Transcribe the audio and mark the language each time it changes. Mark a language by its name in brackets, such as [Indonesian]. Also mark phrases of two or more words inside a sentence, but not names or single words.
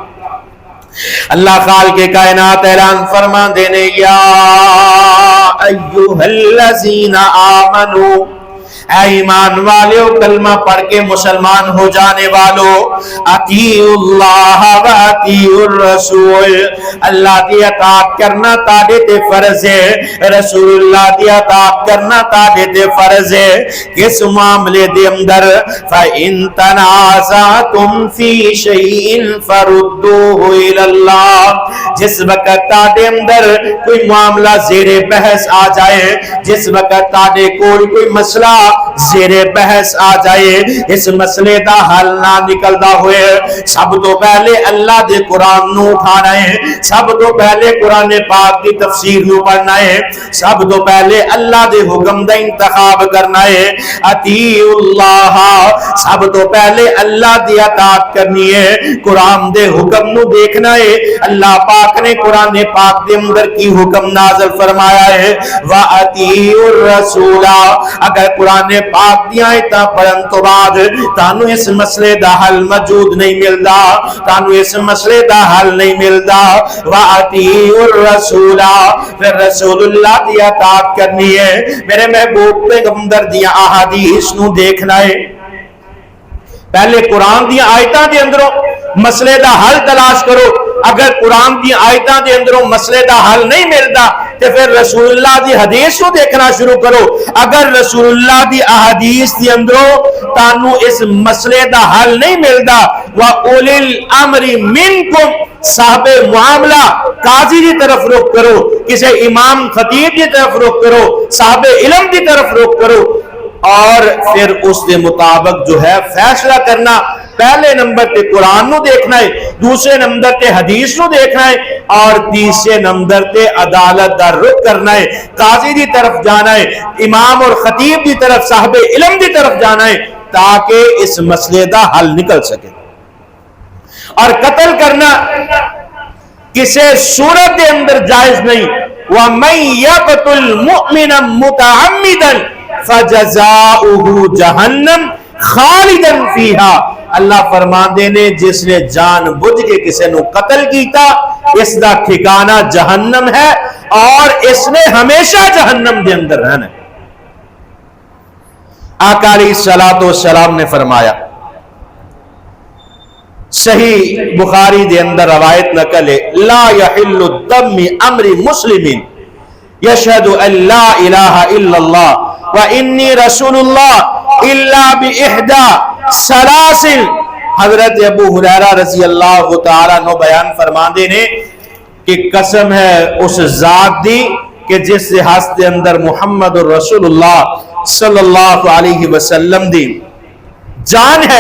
[Punjabi] اللہ خالق کائنات اعلان فرما دینے [Arabic] یا ایھا الذین آمنو، [Punjabi] اے ایمان والو کلمہ پڑھ کے مسلمان ہو جانے والو، [Arabic] اطیعوا اللہ و اطیعوا الرسول، [Punjabi] اللہ دی اطاعت کرنا تاڈے تے فرض ہے، رسول اللہ دی اطاعت کرنا تاڈے تے فرض ہے۔ کس معاملے دے اندر؟ [Arabic] فَإِن تَنَازَعْتُمْ فِي شَيْءٍ فَرُدُّوهُ إِلَى اللَّهِ، [Punjabi] جس وقت تاڈے اندر کوئی معاملہ زیر بحث آ جائے، جس وقت تاڈے کوئی مسئلہ زیر بحث آ جائے، اس مسئلے دا حل نہ نکلدا ہوئے، سب تو پہلے اللہ دے قرآن نو اٹھانا ہے، سب تو پہلے قرآن پاک کی تفسیر نو پڑھنا ہے، سب تو پہلے اللہ دے حکم دا انتخاب کرنا ہے۔ [Arabic] اطیعوا اللہ، [Punjabi] سب تو پہلے اللہ دی اطاعت کرنی ہے، قرآن دے حکم نو دیکھنا ہے۔ اللہ پاک نے قرآن پاک دے اندر کی حکم نازل فرمایا ہے، [Arabic] وَأَطِیعُوا الرَّسُولَ، [Punjabi] اگر قرآن قرآن پاک دی آیتاں پڑھن تو بعد تانوں اس مسئلے دا حل موجود نہیں ملدا، تانوں اس مسئلے دا حل نہیں ملدا۔ [Arabic] وَأَطِیعُوا الرَّسُولَ، [Punjabi] پھر رسول اللہ دی اطاعت کرنی ہے، میرے محبوب پیغمبر دی احادیث نو دیکھنا ہے۔ پہلے قرآن دی آیتاں دے اندروں مسئلے دا حل تلاش کرو، اگر قرآن دی آیتاں دے اندروں مسئلے دا حل نہیں ملدا تے پھر رسول اللہ دی حدیث کو دیکھنا شروع کرو، اگر رسول اللہ دی احادیث دے اندروں تانوں اس مسئلے دا حل نہیں ملدا، [Arabic] وَأُولِي الْأَمْرِ مِنْكُمْ، [Punjabi] صاحب معاملہ قاضی دی طرف رخ کرو، کسی امام خطیب دی طرف رخ کرو، صاحب علم دی طرف رخ کرو، اور پھر اس دے مطابق جو ہے فیصلہ کرنا۔ پہلے نمبر تے قرآن نو دیکھنا ہے، دوسرے نمبر تے حدیث نو دیکھنا ہے، اور تیسرے نمبر تے عدالت دا رخ کرنا ہے، قاضی دی طرف جانا ہے، امام اور خطیب دی طرف، صاحب علم دی طرف جانا ہے، تاکہ اس مسئلے دا حل نکل سکے۔ اور قتل کرنا کسی صورت دے اندر جائز نہیں۔ [Arabic] وَمَن يَقْتُلْ مُؤْمِنًا مُتَعَمِّدًا فَجَزَاؤُهُ جَهَنَّمَ خَالِدًا فِيهَا، [Punjabi] اللہ فرماندے نے جس نے جان بوجھ کے کسی نو قتل کیتا اس دا ٹھکانہ جہنم ہے، اور اس نے ہمیشہ جہنم دے اندر رہنا ہے۔ آقا [Arabic] علیہ الصلوۃ والسلام [Punjabi] نے فرمایا، صحیح بخاری دے اندر روایت نقل ہے، [Arabic] لا يحل الدم امر مسلم یشہد ان لا الہ الا اللہ وانی رسول اللہ الا باحدى سلاسل۔ [Punjabi] حضرت ابو ہریرہ [Arabic] رضی اللہ تعالیٰ عنہ [Punjabi] بیان فرماندے نے کہ قسم ہے اس ذات دی کہ جس سے ہستے اندر محمد رسول اللہ [Arabic] صلی اللہ علیہ وسلم [Punjabi] دی جان ہے۔